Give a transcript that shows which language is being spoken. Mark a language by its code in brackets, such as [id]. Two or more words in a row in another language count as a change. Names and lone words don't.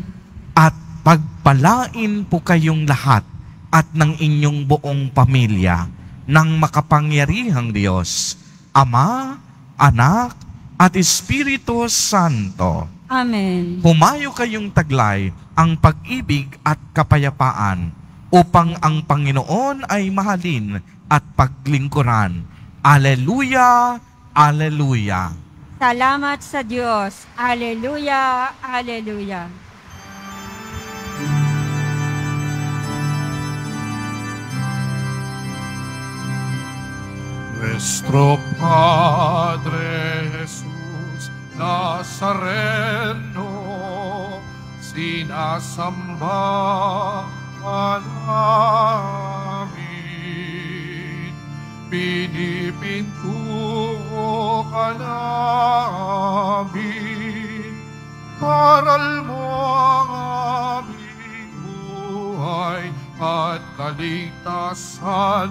[tl] At pagpalain po kayong lahat at ng inyong buong pamilya ng makapangyarihang Diyos, Ama, Anak, at Espiritu Santo. Amen. Humayo kayong taglay ang pag-ibig at kapayapaan upang ang Panginoon ay mahalin at paglingkuran. Alleluia! Alleluia! Salamat sa Diyos. Alleluia! Alleluia! Nuestro Padre Jesús Nazareno, sinasamba ka namin, pinipintuho ka namin, aral mo ang aming buhay at kaligtasan.